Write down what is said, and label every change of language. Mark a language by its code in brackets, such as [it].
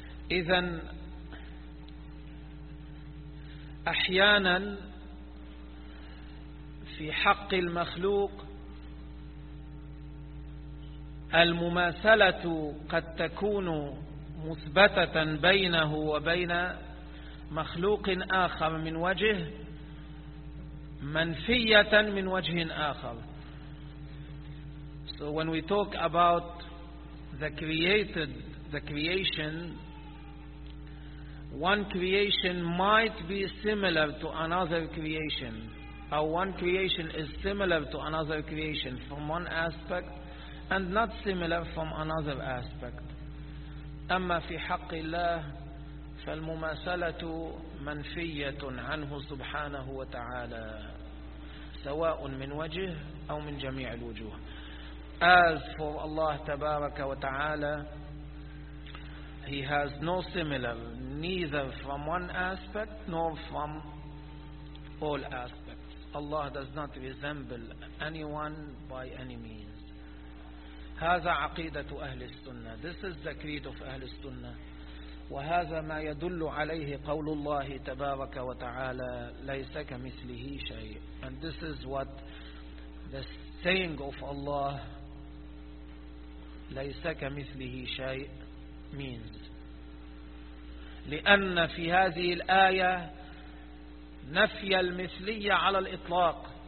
[ar] إذن أحيانا في حق المخلوق المماثلة قد تكون مثبتة بينه وبين مخلوق آخر من وجه منفية من وجه آخر. [en] So when we talk about the creation, one creation might be similar to another creation, or one creation is similar to another creation from one aspect and not similar from another aspect. [ar] أما في حق الله فالمماثلة منفية عنه سبحانه وتعالى سواء من وجه أو من جميع الوجوه. [en] As for Allah [ar] تبارك وتعالى, [en] He has no similar, neither from one aspect nor from all aspects. Allah does not resemble anyone by any means. [ar] هذا عقيدة أهل السنة. [en] This is the creed of أهل السنة. [ar] وهذا ما يدل عليه قول الله تبارك وتعالى ليس كمثله شيء. [en] And this is what the saying of Allah [ar] ليس كمثله شيء [en] means. [ar] لأن في هذه الآية نفي المثلية على الإطلاق.